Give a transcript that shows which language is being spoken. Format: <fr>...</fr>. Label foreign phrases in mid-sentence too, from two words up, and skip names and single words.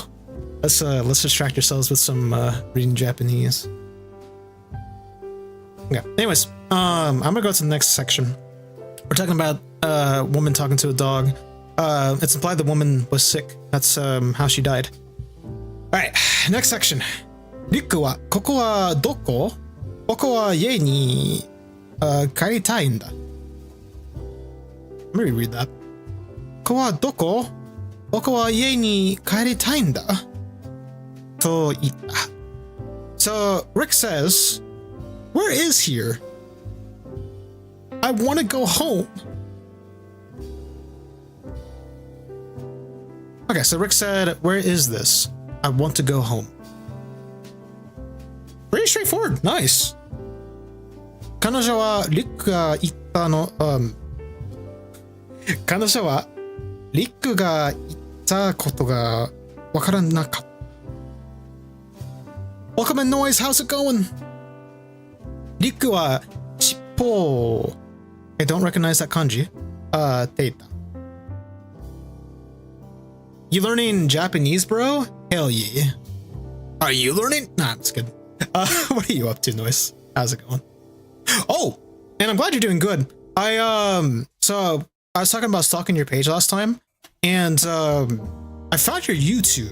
<en>Let's distract ourselves with some reading Japanese. Okay. Anyways, I'm gonna go to the next section. We're talking about a woman talking to a dog. It's implied the woman was sick. That's how she died. All right, next section.</en> <ja>リクは ここは どこ? 僕は 家に 帰りたいんだ.</ja> <en>Let me reread that.</en> <ja>ここは どこ? 僕は 家に 帰りたいんだ. と 言った.</ja> <en>So Rick says, "Where is here? I want to go home." Okay, so Rick said, "Where is this? I want to go home." Pretty straightforward. Nice.</en> <ja>彼女はリックが言ったの、彼女はリックが言ったことがわからなかった。</ja> <en>Welcome in noise, how's it going?</en> <ja>リックは尻尾。</ja> <en>I don't recognize that kanji. Data. You learning Japanese, bro? Hell yeah. Are you learning? Nah, that's good. What are you up to, Noise? How's it going? Oh, and I'm glad you're doing good. So I was talking about stalking your page last time, and I found your YouTube.</en>